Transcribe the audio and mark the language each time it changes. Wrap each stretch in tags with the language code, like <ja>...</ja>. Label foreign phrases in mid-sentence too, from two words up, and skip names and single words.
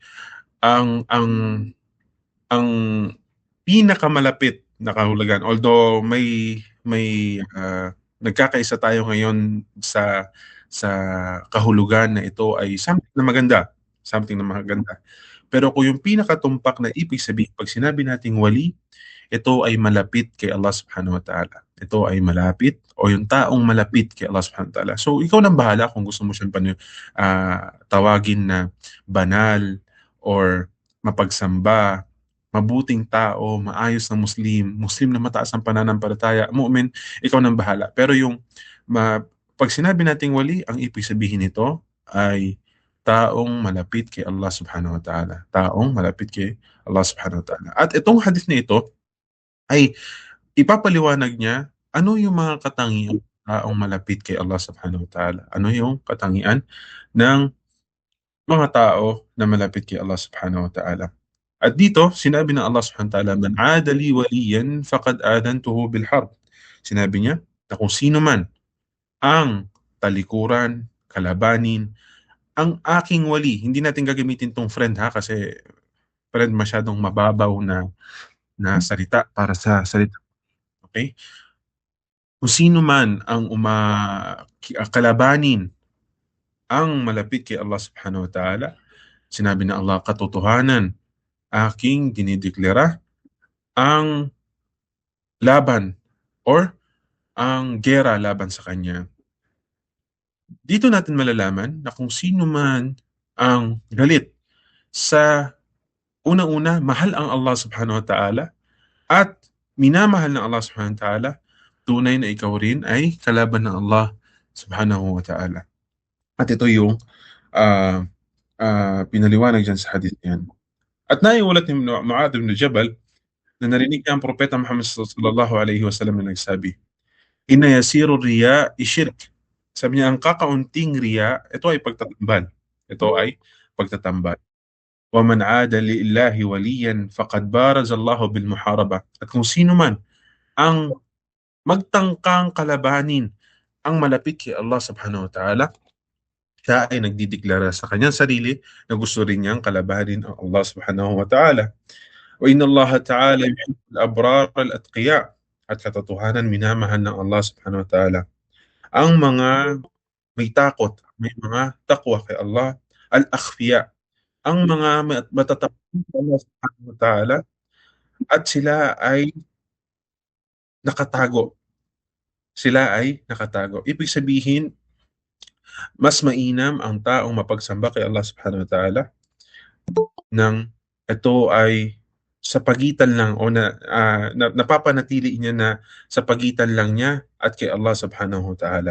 <tl>Ang ang pinakamalapit na kahulugan, although nagkakaisa tayo ngayon sa kahulugan na ito ay something na maganda. Pero kung yung pinakatumpak na ibig sabihin pag sinabi nating wali, ito ay malapit kay Allah</tl> <ar>سبحانه وتعالى.</ar> <tl>Ito ay malapit o yung taong malapit kay Allah</tl> <ar>سبحانه وتعالى.</ar> <tl>So ikaw nang bahala kung gusto mo siyang tawagin na banal or mapagsamba, mabuting tao, maayos na Muslim na mataas ang pananampalataya, mu'min, ikaw nang bahala. Pero pag sinabi nating wali, ang ibig sabihin nito ay taong malapit kay Allah</tl> <ar>سبحانه وتعالى.</ar> <tl>Taong malapit kay Allah</tl> <ar>سبحانه وتعالى.</ar> <tl>At itong hadith na ito ay ipapaliwanag niya ano yung mga katangian ng taong malapit kay Allah</tl> <ar>سبحانه وتعالى.</ar> <tl>Ano yung katangian ng mga tao na malapit kay Allah</tl> <ar>سبحانه وتعالى.</ar> <tl>At dito, sinabi ng Allah</tl> <ar>سبحانه وتعالى من عادى لي وليا فقد آذنته بالحرب.</ar> <tl>Sinabi niya na kung sino man ang talikuran, kalabanin, ang aking wali, hindi natin gagamitin tong friend ha, kasi friend masyadong mababaw na salita para sa salita. Okay? Kung sino man ang kalabanin ang malapit kay Allah</tl> <ar>سبحانه وتعالى,</ar> <tl>sinabi na Allah, katotohanan, aking dinideklara ang laban or ang gera laban sa kanya. Dito natin malalaman na kung sino man ang galit sa unang-una, mahal ang Allah</tl> <ar>سبحانه وتعالى</ar> <tl>at minamahal ng Allah</tl> <ar>سبحانه وتعالى,</ar> <tl>tunay na ikaw rin ay kalaban ng Allah</tl> <ar>سبحانه وتعالى.</ar> <tl>At ito yung uh, pinaliwanag dyan sa hadith niyan. At naiulat ni Mu'adh ibn Jabal na narinig niya ang propeta Muhammad</tl> <ar>صلى الله عليه وسلم</ar> <tl>na nagsabi,</tl> <ar>"إن يسير الرياء شرك."</ar> <tl>Sabi niya, ang kakaunting riya, ito ay pagtatambal. Ito ay pagtatambal.</tl> <ar>"ومن عادى لله وليا فقد بارز الله بالمحاربة."</ar> <tl>At kung sino man ang magtangkang kalabanin ang malapit kay Allah</tl> <ar>سبحانه وتعالى,</ar> <tl>siya ay nagdideklara sa kanyang sarili na gusto rin niyang kalabanin ang Allah</tl> <ar>سبحانه وتعالى. وإن الله تعالى يحب الأبرار الأتقياء.</ar> <tl>At katotohanan, minamahal ng Allah</tl> <ar>سبحانه وتعالى</ar> <tl>ang mga may takot, may mga takwa kay Allah, al-akhfiya, ang mga matatapat kay Allah</tl> <ar>سبحانه وتعالى,</ar> <tl>at sila ay nakatago. Sila ay nakatago. Ibig sabihin, mas mainam ang taong mapagsamba kay Allah</tl> <ar>سبحانه وتعالى</ar> <tl>nang ito ay sa pagitan lang o napapanatili niya na sa pagitan lang niya at kay Allah</tl> <ar>سبحانه وتعالى.</ar>